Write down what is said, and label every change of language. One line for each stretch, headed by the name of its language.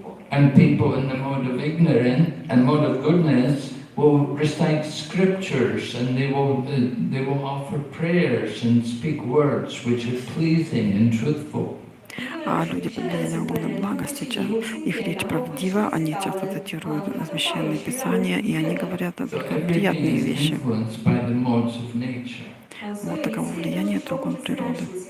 English: And people in the mode of ignorance and mode of goodness will recite scriptures and they will offer prayers and speak words which are pleasing and truthful.
Russian: А люди под влиянием гуна благости, их речь правдива, они часто цитируют священные писания, и они говорят только приятные вещи.
English: Influenced by the modes of nature.
Russian: Вот таково влияние трех гун природы.